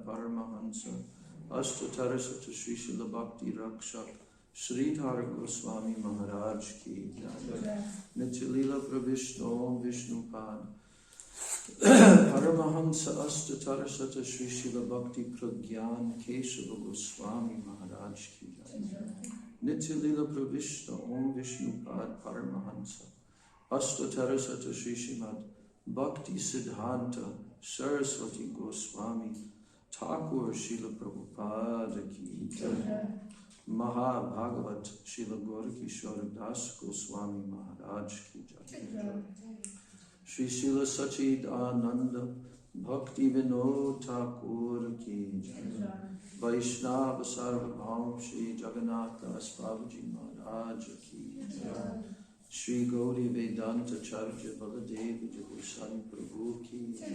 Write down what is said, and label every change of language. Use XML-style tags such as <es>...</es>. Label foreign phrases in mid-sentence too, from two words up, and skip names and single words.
<hi>परमहंस अष्टोत्तरशत श्री शील भक्ति रक्षक श्रीधर गोस्वामी महाराज की नित्यलीला प्रविष्ट ॐ विष्णुपाद परमहंस अष्टोत्तरशत श्री शील भक्ति प्रज्ञान केशव गोस्वामी महाराज की नित्यलीला प्रविष्ट ॐ विष्णुपाद परमहंस अष्टोत्तरशत श्री श्रीमद् भक्ति सिद्धान्त सरस्वती गोस्वामी ठाकुर श्रील प्रभुपाद की महा भागवत श्रील गौरकिशोर दास गोस्वामी महाराज की श्री श्रील सच्चिद् आनन्द भक्ति विनोद ठाकुर की वैष्णव सार्वभौम श्री जगन्नाथ दास बाबाजी महाराज की श्री गौरी वेदान्त चार्य बलदेव जगोस्वामी प्रभु की</hi>